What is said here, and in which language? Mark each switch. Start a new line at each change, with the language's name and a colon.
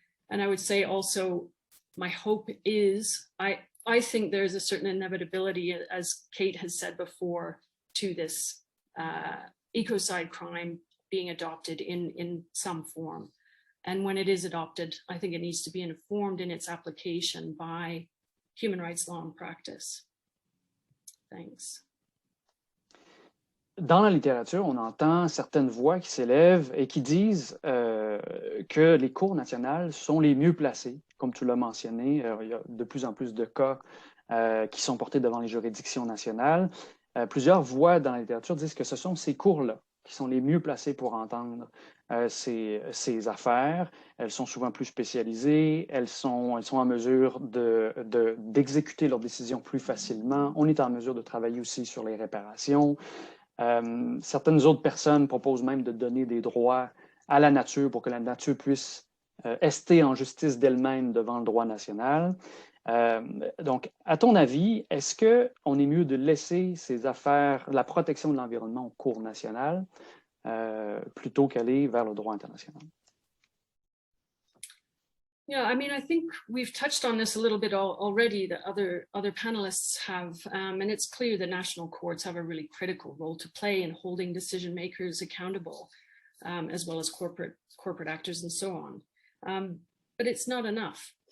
English: And I would say also, my hope is, I think there's a certain inevitability, as Kate has said before, to this ecocide crime being adopted in some form. And when it is adopted, I think it needs to be informed in its application by human rights law and practice. Thanks.
French: Dans la littérature, on entend certaines voix qui s'élèvent et qui disent que les cours nationales sont les mieux placées. Comme tu l'as mentionné, il y a de plus en plus de cas qui sont portés devant les juridictions nationales. Plusieurs voix dans la littérature disent que ce sont ces cours-là qui sont les mieux placés pour entendre ces affaires. Elles sont souvent plus spécialisées, elles sont en mesure d'exécuter leurs décisions plus facilement. On est en mesure de travailler aussi sur les réparations. Certaines autres personnes proposent même de donner des droits à la nature pour que la nature puisse ester en justice d'elle-même devant le droit national. Donc, à ton avis, est-ce qu'on est mieux de laisser ces affaires, la protection de l'environnement au cours national, plutôt qu'aller vers le droit international?
English: Yeah, I mean, I think we've touched on this a little bit already, that other panelists have, and it's clear that national courts have a really critical role to play in holding decision makers accountable, as well as corporate actors and so on. But it's not enough.